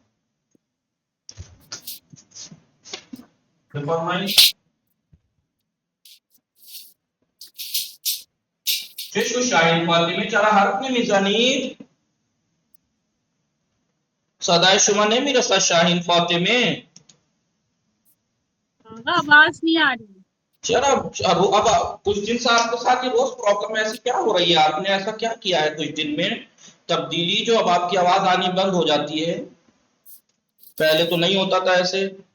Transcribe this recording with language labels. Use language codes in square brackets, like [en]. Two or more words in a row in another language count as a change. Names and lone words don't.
[fa] چه شو شاهین فاطمه چرا حرف نمیزنید؟ صدای شما نمیرسد شاهین فاطمه. [ur] آواز نہیں آ رہی. چرا اب کچھ دن سے آپ کے ساتھ یہ روز پرابلم ایسی کیا ہو رہی ہے؟ آپ نے ایسا کیا کیا ہے کچھ دن میں تبدیلی جو اب آپ کی آواز آنی بند ہو جاتی ہے؟ پہلے تو نہیں ہوتا تھا ایسے.